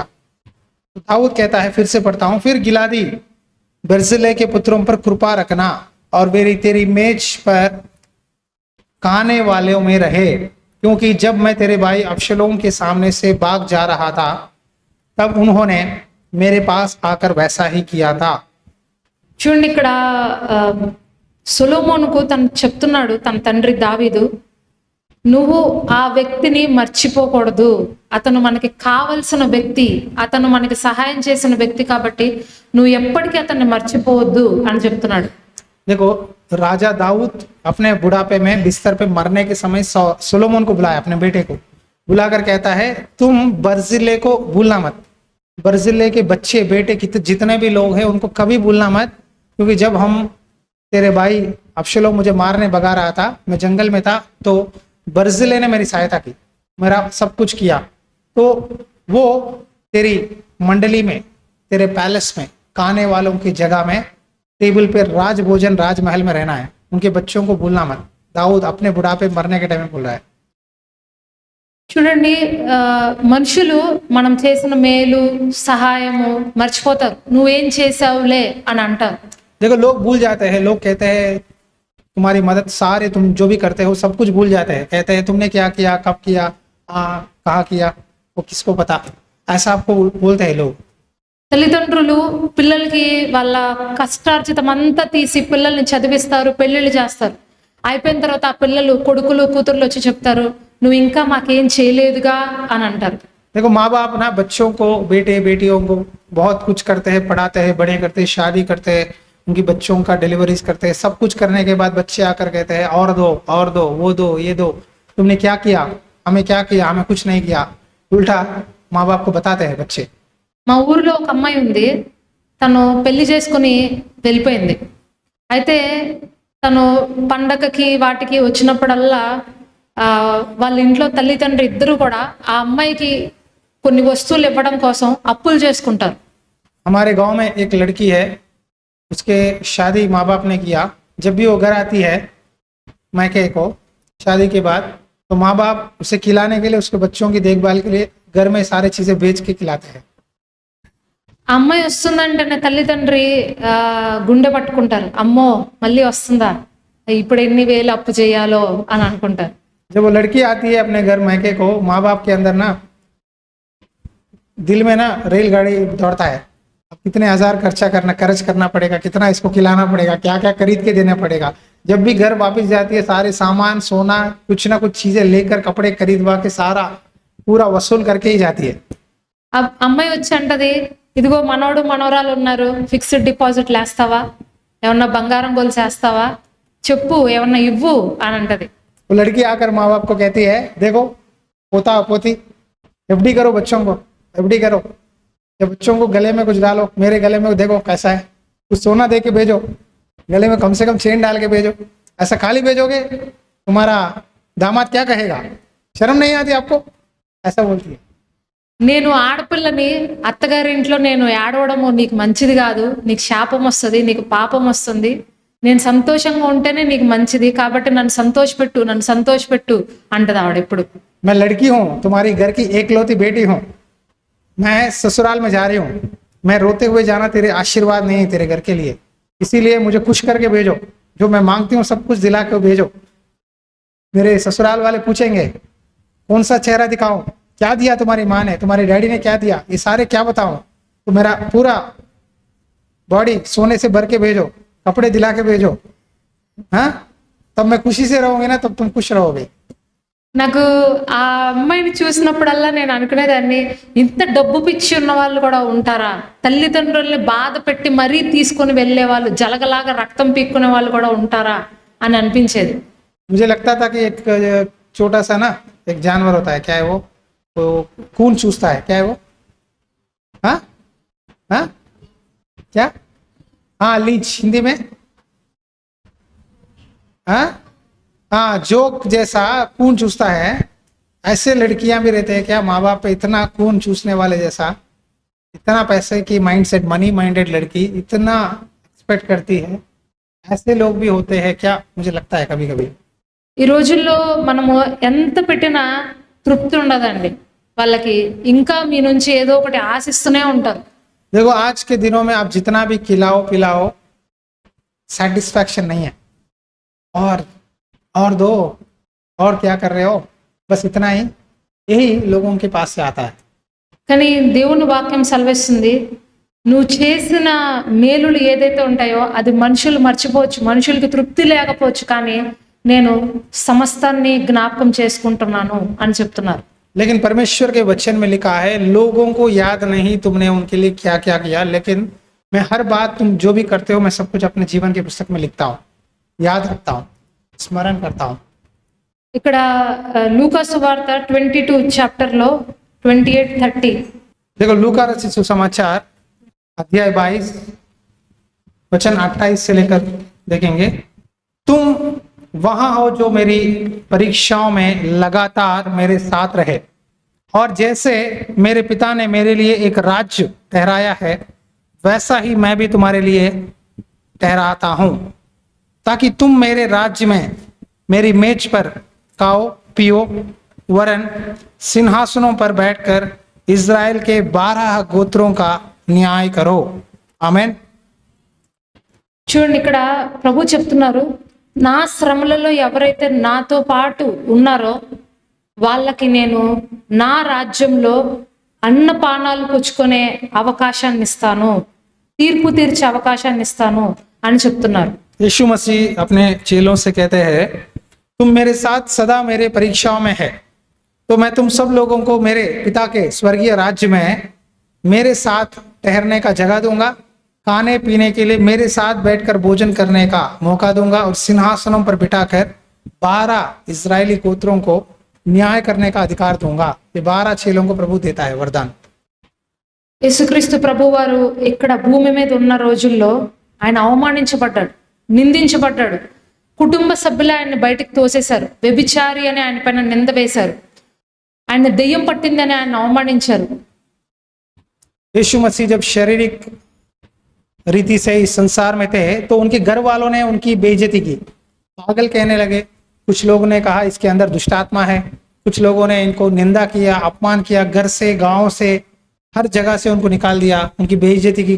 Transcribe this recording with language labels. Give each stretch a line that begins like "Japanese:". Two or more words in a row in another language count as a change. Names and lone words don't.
Hindi: तो दाऊद कहता है, फिर से पढ़ता हूं, फिर गिलादी बर्जिल्ले के पुत्रों पर कृपा रखना और वे तेरी मेज पर खाने वालों में रहे, क्योंकि जब मैं तेरे भाई अबशलोम के सामने से भाग जा रहा था तब उन्होंने मेरे पास आकर वैसा ही किया था।
Telugu: చూడండి, ఇక్కడ సొలొమోనుకు తను చెప్తున్నాడు, తన తండ్రి దావీదు, నువ్వు ఆ వ్యక్తిని మర్చిపోకూడదు, అతను మనకి కావలసిన వ్యక్తి, అతను మనకి సహాయం చేసిన వ్యక్తి, కాబట్టి నువ్వు ఎప్పటికీ అతన్ని మర్చిపోవద్దు అని చెప్తున్నాడు.
Hindi: देखो, राजा दाऊद अपने बुढ़ापे में बिस्तर पे मरने के समय सोलोमोन को बुलाया, अपने बेटे को बुलाकर कहता है, तुम बर्जिल्ले को भूलना मत, बर्जिल्ले के बच्चे बेटे जितने भी लोग हैं उनको कभी भूलना मत, क्योंकि जब हम तेरे भाई अबशलोम मुझे मारने भगा रहा था, मैं जंगल में था, तो बर्जिल्ले ने मेरी सहायता की, मेरा सब कुछ किया, तो वो तेरी मंडली में, तेरे पैलेस में, खाने वालों की जगह में, टेबल पे राज भोजन, राजमहल में रहना है, उनके बच्चों को भूलना मत। दाऊद अपने बुढ़ापे मरने के टाइम में बोल रहा है।
Telugu: చూడండి, మనుషులు మనం చేసిన మేలు సహాయము మర్చిపోతారు. నువ్వేం చేసావులే అని అంటారు.
Hindi: देखो लोग भूल जाते हैं, लोग कहते हैं तुम्हारी मदद, सारे तुम जो भी करते हो सब कुछ भूल जाते हैं, कहते हैं तुमने क्या किया, कब किया, कहाँ किया, वो किसको पता, ऐसा आपको बोलते हैं लोग।
Telugu: తల్లిదండ్రులు పిల్లలకి వాళ్ళ కష్టార్జితం అంతా తీసి పిల్లల్ని చదివిస్తారు, పెళ్ళిళ్ళు చేస్తారు. అయిపోయిన తర్వాత ఆ పిల్లలు కొడుకులు కూతుర్లు వచ్చి చెప్తారు, నువ్వు ఇంకా మాకేం చేయలేదుగా అని అంటారు.
Hindi: देखो माँ बाप ना बच्चों को, बेटे बेटियों को बहुत कुछ करते हैं, पढ़ाते हैं, बड़े करते हैं, शादी करते हैं, उनकी बच्चों का डिलीवरीज करते हैं, सब कुछ करने के बाद बच्चे आकर कहते हैं और दो, वो दो, ये दो, तुमने क्या किया, हमें क्या किया, हमें कुछ नहीं किया, उल्टा माँ बाप को बताते हैं बच्चे।
Telugu: మా ఊర్లో ఒక అమ్మాయి ఉంది, తను పెళ్లి చేసుకుని వెళ్ళిపోయింది. అయితే తను పండగకి వాటికి వచ్చినప్పుడల్లా వాళ్ళ ఇంట్లో తల్లిదండ్రులు ఇద్దరు కూడా ఆ అమ్మాయికి కొన్ని వస్తువులు ఇవ్వడం కోసం అప్పులు చేసుకుంటారు.
Hindi: हमारे गांव में एक लड़की है, उसके शादी माँ बाप ने किया। जब भी वो घर आती है मायके को शादी के बाद, तो माँ बाप उसे खिलाने के लिए, उसके बच्चों की देखभाल के लिए घर में सारी चीजें बेच के खिलाते हैं।
Telugu: ఆ అమ్మాయి వస్తుందంటేనే తల్లిదండ్రి గుండె పట్టుకుంటారు, అమ్మో మళ్ళీ వస్తుందా, ఇప్పుడు ఎన్ని వేలు అప్పు చేయాలో అని అనుకుంటారు.
Hindi: जब वो लड़की आती है अपने घर मायके को, माँ बाप के अंदर ना दिल में ना रेलगाड़ी दौड़ता है, अब कितने हजार खर्च करना पड़ेगा, कितना इसको खिलाना पड़ेगा, क्या क्या खरीद के देना पड़ेगा। जब भी घर वापस जाती है, सारे सामान, सोना, कुछ ना कुछ चीजें लेकर, कपड़े खरीदवा के सारा पूरा वसूल करके ही जाती है।
Telugu: ఆ అమ్మాయి వచ్చి అంటది, ఇదిగో మనోడు మనవరాలు ఉన్నారు,
English: fixed deposit
Telugu: వేస్తావా, ఏమన్నా బంగారం గొలుసు వేస్తావా, చెప్పు ఏమన్నా ఇవ్వు అని అంటది.
Hindi: वो लड़की आकर माँ बाप को कहती है, देखो पोता पोती, एफडी करो बच्चों को, एफडी करो, या बच्चों को गले में कुछ डालो, मेरे गले में देखो कैसा है, कुछ सोना दे के भेजो, गले में कम से कम चेन डाल के भेजो, ऐसा खाली भेजोगे तुम्हारा दामाद क्या कहेगा, शर्म नहीं आती आपको, ऐसा बोलती है। నేను ఆడపిల్లని అత్తగారి ఇంట్లో నేను ఏడవడము నీకు మంచిది కాదు, నీకు శాపం వస్తుంది, నీకు పాపం వస్తుంది, నేను సంతోషంగా ఉంటేనే నీకు మంచిది, కాబట్టి నన్ను సంతోషపెట్టు అంటది ఆవిడ ఎప్పుడు. मैं लड़की हूँ, तुम्हारी घर की एकलौती बेटी हूँ, मैं ससुराल में जा रही हूँ, मैं रोते हुए जाना तेरे आशीर्वाद नहीं है तेरे घर के लिए, इसीलिए मुझे खुश करके भेजो, जो मैं मांगती हूँ सब कुछ दिला के भेजो। मेरे ससुराल वाले पूछेंगे कौन सा चेहरा दिखाऊं, क्या दिया तुम्हारी माँ ने, तुम्हारे डैडी ने क्या दिया, ये सारे क्या बताऊं, तो मेरा पूरा बॉडी सोने से भर के भेजो, कपड़े दिला के भेजो, हाँ तब मैं खुशी से रहूंगी ना, तब तुम खुश रहोगे।
Telugu: నాకు ఆ అమ్మాయిని చూసినప్పుడల్లా నేను అనుకునేదాన్ని, ఇంత డబ్బు పిచ్చి ఉన్న వాళ్ళు కూడా ఉంటారా, తల్లిదండ్రుల్ని బాధ పెట్టి మరీ తీసుకొని వెళ్ళే వాళ్ళు, జలగలాగా రక్తం పీక్కునే వాళ్ళు కూడా ఉంటారా అని అనిపించేది.
Hindi: मुझे लगता था कि एक छोटा सा ना एक जानवर होता है, क्या है वो खून चूसता है, क्या है वो, हाँ हाँ क्या, हाँ लीच हिंदी में, हाँ हाँ जोक जैसा खून चूसता है, ऐसे लड़कियां भी रहते हैं क्या माँ बाप पे इतना खून चूसने वाले जैसा, इतना पैसे की माइंडसेट,
English: money minded
Hindi: लड़की इतना एक्सपेक्ट करती है, ऐसे लोग भी होते हैं क्या, मुझे लगता है कभी कभी।
Telugu: ఈ రోజుల్లో మనము ఎంత పెట్టినా తృప్తి ఉండదండి, వాళ్ళకి ఇంకా మీ నుంచి ఏదో ఒకటి ఆశిస్తూనే ఉంటారు.
Hindi: देखो आज के दिनों में आप जितना भी खिलाओ पिलाओ सेटिस्फैक्शन नहीं है, और दो, और क्या कर रहे हो, बस इतना ही, यही लोगों के पास से आता है।
Telugu: కానీ దేవుని వాక్యం సెలవిస్తుంది, నువ్వు చేసిన మేలులు ఏదైతే ఉంటాయో అది మనుషులు మర్చిపోవచ్చు, మనుషులకి తృప్తి లేకపోవచ్చు, కానీ నేను సమస్తాన్ని జ్ఞాపకం చేసుకుంటున్నాను అని చెప్తున్నారు.
Hindi: लेकिन परमेश्वर के वचन में लिखा है, लोगों को याद नहीं तुमने उनके लिए क्या क्या किया, लेकिन मैं हर बात तुम जो भी करते हो मैं सब कुछ अपने जीवन की पुस्तक में लिखता हूँ, याद रखता हूँ, स्मरण करता हूँ।
Telugu: ఇక్కడ లూకా సువార్త 22 చాప్టర్లో 28-30,
Hindi: देखो लूका रचित सुसमाचार अध्याय 22 वचन 28 से लेकर देखेंगे, तुम वहां हो जो मेरी परीक्षाओं में लगातार मेरे साथ रहे, और जैसे मेरे पिता ने मेरे लिए एक राज्य ठहराया है वैसा ही मैं भी तुम्हारे लिए ठहराता हूं, ताकि तुम मेरे राज्य में मेरी मेज पर खाओ पियो वरन सिंहासनों पर बैठकर इज़राइल के 12 गोत्रों का न्याय करो। आमीन।
Telugu: చూడండి, ఇక్కడ ప్రభు చెప్తున్నారు, నా శ్రమలలో ఎవరైతే నాతో పాటు ఉన్నారో వాళ్ళకి నేను నా రాజ్యంలో అన్నపానాలు పుచ్చుకునే అవకాశాన్ని ఇస్తాను, తీర్పు తీర్చే అవకాశాన్ని ఇస్తాను అని చెప్తున్నారు.
Hindi: यीशु मसीह अपने चेलों से कहते हैं, तुम मेरे साथ सदा मेरे परीक्षाओं में है, तो मैं तुम सब लोगों को मेरे पिता के स्वर्गीय राज्य में मेरे साथ ठहरने का जगह दूंगा, खाने पीने के लिए मेरे साथ बैठकर भोजन करने का मौका दूंगा और सिंहासनों पर बिठाकर 12 इजरायली गोत्रों को न्याय करने का अधिकार दूंगा। ये 12 चेलों को प्रभु देता है वरदान।
Telugu: యేసుక్రీస్తు ప్రభు వారు ఇక్కడ భూమి మీద ఉన్న రోజుల్లో ఆయన అవమానించబడ్డాడు, నిందించబడ్డాడు. కుటుంబ సభ్యులు ఆయన్ని బయటికి తోసేశారు, వ్యభిచారి అని ఆయన పైన నింద వేశారు, ఆయన దెయ్యం పట్టిందని ఆయన అవమానించారు.
Hindi: यीशु मसीह जब शारीरिक रीति से इस संसार में थे तो उनके घर वालों ने उनकी बेइज्जती की, पागल कहने लगे। कुछ लोगों ने कहा इसके अंदर दुष्ट आत्मा है, कुछ लोगों ने इनको निंदा किया, अपमान किया, घर से गांव से हर जगह से उनको निकाल दिया, उनकी बेइज्जती की।